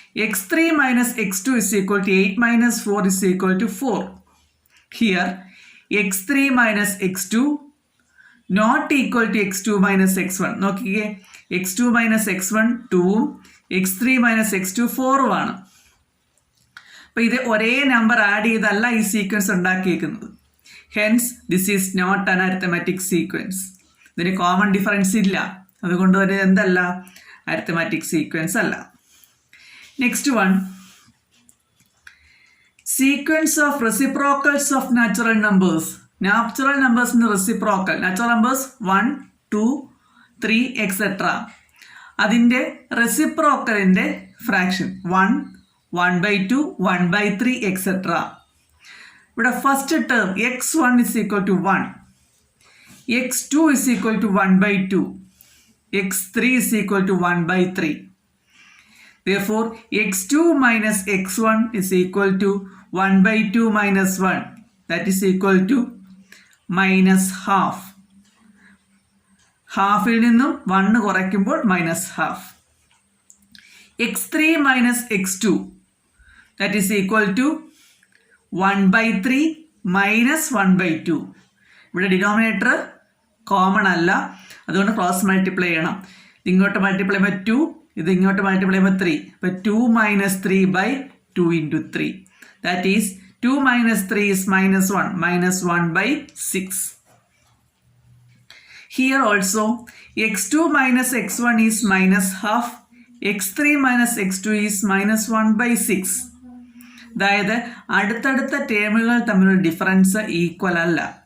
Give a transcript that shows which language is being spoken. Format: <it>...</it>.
<en>x3 minus x2 is equal to 8 minus 4 is equal to 4. Here x3 minus x2 not equal to x2 minus x1.</en> <ml>നോക്കിക്കേ,</ml> <en>x2 minus x1</en> <ml>2</ml> <en>x3 minus x2</en> <ml>4 ആണ്. അപ്പോൾ ഇത് ഒരേ number add ചെയ്തല്ല ഈ sequence ഉണ്ടാക്കിയിരിക്കുന്നത്.</ml> <en>Hence this is not an arithmetic sequence.</en> <ml>ഇതിന് common difference ഇല്ല, അതുകൊണ്ട് ഒരു എന്തല്ല, അരിത്തമാറ്റിക് സീക്വൻസ് അല്ല.</ml> <en>Next one, sequence of reciprocals of natural numbers.</en> <ml>Natural നമ്പേഴ്സിൻ്റെ reciprocal, natural numbers 1 2 3 etcetera, അതിൻ്റെ റെസിപ്രോക്കലിൻ്റെ ഫ്രാക്ഷൻ 1 1/2 1/3 എക്സെട്ര. ഇവിടെ first term</ml> <en>x1 is equal to 1, x2 is equal to 1/2, x3 is equal to 1/3. Therefore x2 minus x1 is equal to 1/2 minus 1, that is equal to minus half.</en> <ml>ഹാഫിൽ നിന്നും 1 കുറയ്ക്കുമ്പോൾ minus half.</ml> <en>x3 minus x2, that is equal to 1/3 minus 1/2.</en> <ml>ഇവിടെ denominator common അല്ല, അതുകൊണ്ട് cross multiply ചെയ്യണം. ഇങ്ങോട്ട് multiply ചെയ്യുമ്പോൾ 2, ഇത് ഇങ്ങോട്ട് മൾട്ടിപ്ലൈ ചെയ്യുമ്പോൾ 3.</ml> <en>അപ്പോൾ 2 minus 3/2 into 3. That is 2 minus 3 is minus 1, minus 1/6. Here also x2 minus x1 is minus half, x3 minus x2 is minus 1/6.</en> <ml>അതായത് അടുത്തടുത്ത ടേമുകൾ തമ്മിലുള്ള ഡിഫറൻസ് ഈക്വൽ അല്ല.</ml>